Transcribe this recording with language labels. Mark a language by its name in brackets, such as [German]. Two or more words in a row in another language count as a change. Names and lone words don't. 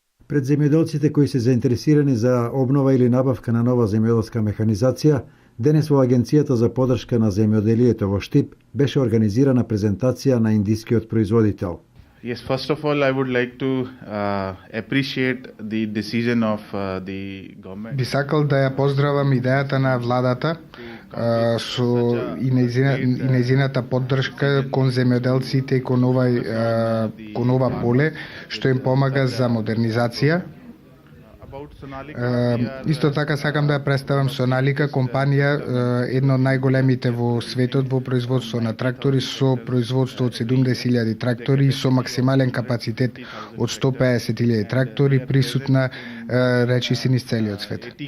[Macedonian] Пред земјоделците кои се заинтересирани за обнова или набавка на нова земјоделска механизација, денес во Агенцијата за поддршка на земјоделието во Штип беше организирана презентација на индискиот производител. [English] Yes, first of all, I would like to appreciate the decision of the government. [Macedonian] Би сакал да ја поздравам идејата на владата и нејзината поддршка кон земјоделците и кон ова поле, што им помага за модернизација. Исто така сакам да ја представам Соналика, компанија една од најголемите во светот во производство на трактори, со производство од 70.000 трактори и со максимален капацитет од 150.000 трактори, присутна речиси низ целиот свет.